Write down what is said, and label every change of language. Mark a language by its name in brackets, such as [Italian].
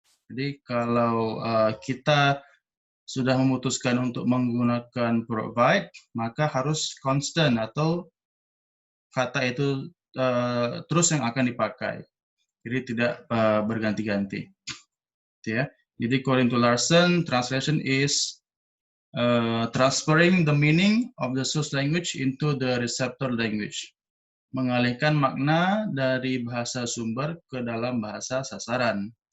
[Indonesian] Jadi kalau kita sudah memutuskan untuk menggunakan provide, maka harus constant atau kata itu terus yang akan dipakai. Jadi tidak berganti-ganti. Ya. Jadi [English] according to Larson, translation is transferring the meaning of the source language into the receptor language. [Indonesian] Mengalihkan makna dari bahasa sumber ke dalam bahasa sasaran.